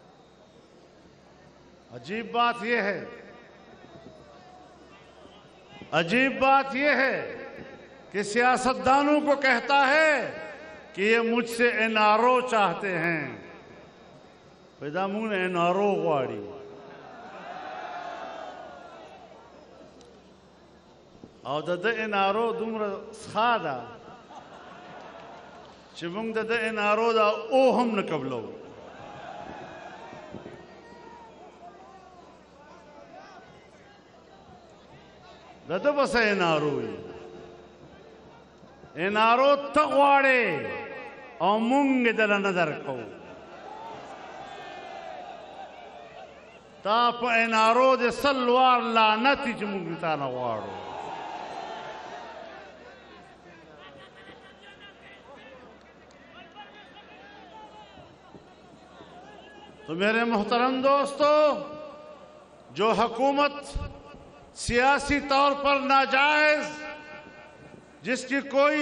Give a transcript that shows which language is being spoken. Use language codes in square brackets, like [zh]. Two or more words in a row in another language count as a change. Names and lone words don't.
[ur] عجیب بات یہ ہے، عجیب بات یہ ہے کہ سیاستدانوں کو کہتا ہے کہ یہ مجھ سے این آر او چاہتے ہیں۔ [ps] پیدا مون این آر او غواړي او د این آر او دومره ښه ده چې موږ د این آر او دا او هم نه قبلو۔ د بس این آر او این آر او ته غواړې او موږ دله نه درکوو۔ تا په این آر او د سل وار لعنت چې موږ تا نه غواړو۔ [ur] تو میرے محترم دوستو، جو حکومت سیاسی طور پر ناجائز، جس کی کوئی